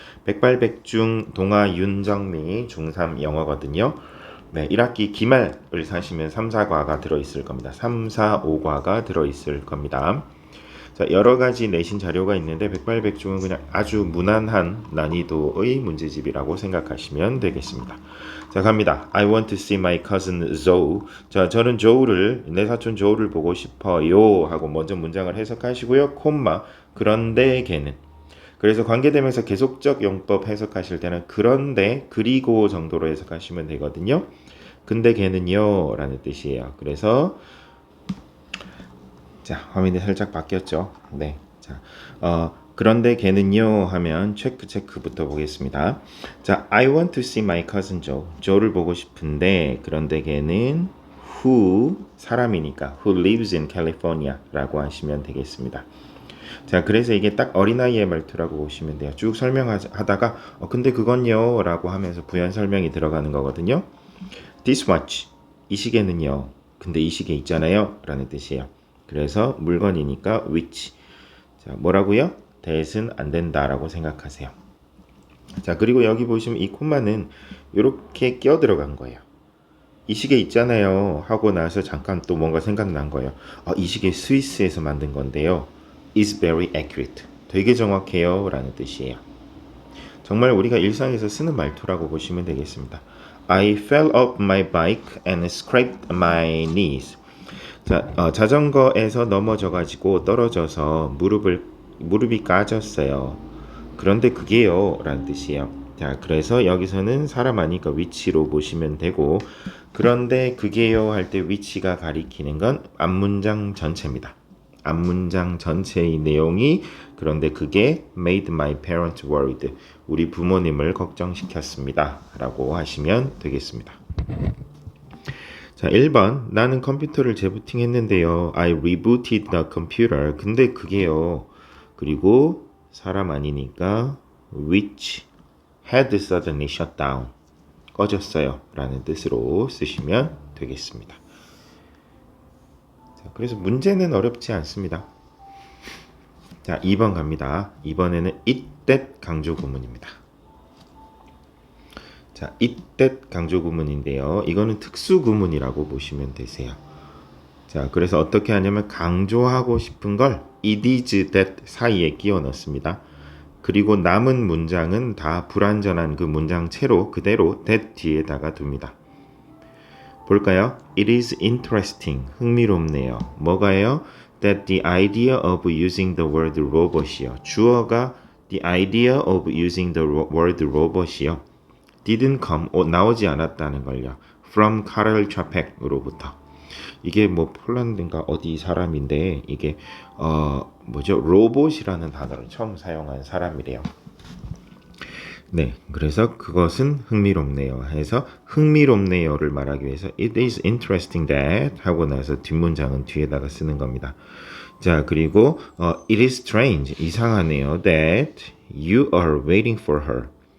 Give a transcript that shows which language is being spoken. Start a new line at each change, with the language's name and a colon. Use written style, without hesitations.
Korean: 백발백중 동아 윤정미 중3 영어거든요. 1학기 기말을 사시면 3, 4과가 들어있을 겁니다. 3, 4, 5과가 들어있을 겁니다. 자, 여러 가지 내신 자료가 있는데 백발백중은 그냥 아주 무난한 난이도의 문제집이라고 생각하시면 되겠습니다. 자, 갑니다.
English: I want to see my cousin Zoe.
Korean: 자, 저는 내 사촌 조우를 보고 싶어요 하고 먼저 문장을 해석하시고요. 콤마 그런데 걔는 그래서 관계대명사 계속적 용법 해석하실 때는 그런데 그리고 정도로 해석하시면 되거든요. 근데 걔는요 라는 뜻이에요. 그래서 화면이 살짝 바뀌었죠. 자, 그런데 걔는요 하면 체크부터 보겠습니다.
English: 자, I want to see my cousin Joe.
Korean: Joe를 보고 싶은데 그런데 걔는 who 사람이니까
English: who lives in California
Korean: 라고 하시면 되겠습니다. 자, 그래서 이게 딱 어린아이의 말투라고 보시면 돼요. 쭉 설명하다가 근데 그건요 라고 하면서 부연 설명이 들어가는 거거든요.
English: This watch
Korean: 이 시계는요. 근데 이 시계 있잖아요 라는 뜻이에요. 그래서 물건이니까 which. 자, 뭐라고요? that은 안 된다라고 생각하세요. 자, 그리고 여기 보시면 이 콤마는 이렇게 끼어 들어간 거예요. 이 시계 있잖아요 하고 나서 잠깐 또 뭔가 생각난 거예요. 이 시계 스위스에서 만든 건데요.
English: is very accurate.
Korean: 되게 정확해요 라는 뜻이에요. 정말 우리가 일상에서 쓰는 말투라고 보시면 되겠습니다.
English: I fell off my bike and scraped my knees.
Korean: 자, 자전거에서 넘어져가지고 떨어져서 무릎이 까졌어요. 그런데 그게요 라는 뜻이에요. 자, 그래서 여기서는 사람 아니까 위치로 보시면 되고, 그런데 그게요 할 때 위치가 가리키는 건 앞문장 전체입니다. 앞문장 전체의 내용이 그런데 그게
English: made my parents worried.
Korean: 우리 부모님을 걱정시켰습니다 라고 하시면 되겠습니다. 자, 1번 나는 컴퓨터를 재부팅했는데요.
English: I rebooted the computer.
Korean: 근데 그게요. 그리고 사람 아니니까
English: which had suddenly shut down.
Korean: 꺼졌어요 라는 뜻으로 쓰시면 되겠습니다. 자, 그래서 문제는 어렵지 않습니다. 자, 2번 갑니다. 이번에는 it that 강조 구문입니다. 자, it that 강조 구문인데요. 이거는 특수 구문이라고 보시면 되세요. 자, 그래서 어떻게 하냐면 강조하고 싶은 걸 it is that 사이에 끼워 넣습니다. 그리고 남은 문장은 다 불완전한 그 문장체로 그대로 that 뒤에다가 둡니다. 볼까요?
English: It is interesting.
Korean: 흥미롭네요. 뭐가요?
English: That the idea of using the word robot이요.
Korean: 주어가
English: the idea of using the word robot이요. didn't come,
Korean: 나오지 않았다는 걸요.
English: From Karel Čapek으로부터.
Korean: 이게 뭐 폴란드인가 어디 사람인데 이게 뭐죠? 로봇이라는 단어를 처음 사용한 사람이래요. 네, 그래서 그것은 흥미롭네요 해서 흥미롭네요를 말하기 위해서
English: it is interesting that
Korean: 하고 나서 뒷문장은 뒤에다가 쓰는 겁니다.
English: 자, 그리고 it is strange,
Korean: 이상하네요
English: that you are waiting for her.